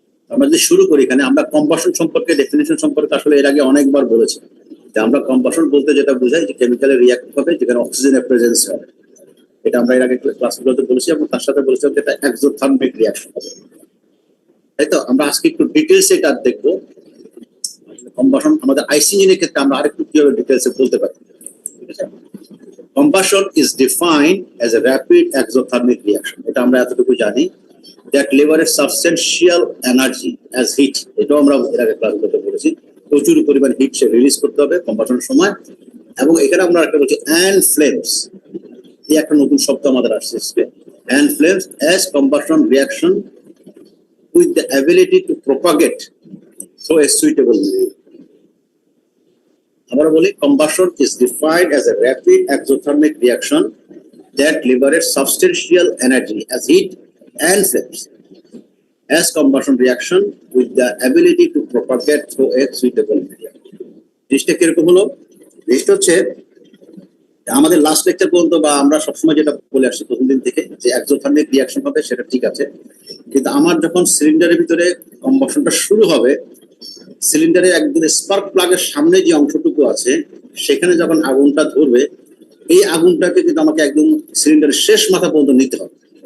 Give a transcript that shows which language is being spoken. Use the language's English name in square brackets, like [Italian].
[Bangla] আমরা যদি শুরু করি, এখানে আমরা কম্বাসন সম্পর্কে ডেফিনিশন সম্পর্কে আসলে এর আগে অনেকবার বলেছি যে আমরা কম্বাসন বলতে যেটা বোঝাই যে কেমিক্যালে রিয়াক্ট হবে যেখানে অক্সিজেনের প্রেজেন্স হবে। এটা আমরা এর আগে ক্লাসগুলোতে বলেছি এবং তার সাথে বলেছি যে এটা এক্সোথার্মিক রিয়াকশন হবে, তাই তো। আমরা আজকে একটু ডিটেলসে এটা দেখবো কম্বাসন আমাদের আইসি ইঞ্জিনের ক্ষেত্রে আমরা আরেকটু কিভাবে ডিটেলসে বলতে পারি, ঠিক আছে। [English] Combustion is defined as a rapid exothermic reaction. [Bangla] এটা আমরা এতটুকু জানি, [English] that liberates substantial energy as heat. [Bangla] এটাও আমরা এর আগে ক্লাসগুলোতে বলেছি, প্রচুর পরিমাণ হিট সে রিলিজ করতে হবে কম্বাসনের সময়। এবং এখানে আমরা একটা বলছি [English] and flames, [Bangla] এই একটা নতুন শব্দ আমাদের আসছে, [English] and flames as combustion reaction with the ability to propagate through a suitable medium. [Bangla] আমরা বলি [English] combustion is defined as a rapid exothermic reaction that liberates substantial energy as heat and flames as combustion reaction with the ability to propagate through a suitable medium. [Bangla] জিনিসটা কিরকম হলো? জিনিসটা হচ্ছে আমাদের last lecture পর্যন্ত বা আমরা সবসময় যেটা বলে আসছি প্রথম দিন থেকে যে এক্সোথার্মিক রিয়াকশন হবে, সেটা ঠিক আছে। কিন্তু আমার যখন সিলিন্ডারের ভিতরে কম্বাসনটা শুরু হবে, সিলিন্ডারের একদম স্পার্ক প্লাগের সামনে যে অংশটুকু আছে সেখানে যখন আগুনটা ধরবে, এই আগুনটাকে কিন্তু আমাকে একদম সিলিন্ডারের শেষ মাথা পর্যন্ত নিতে হবে।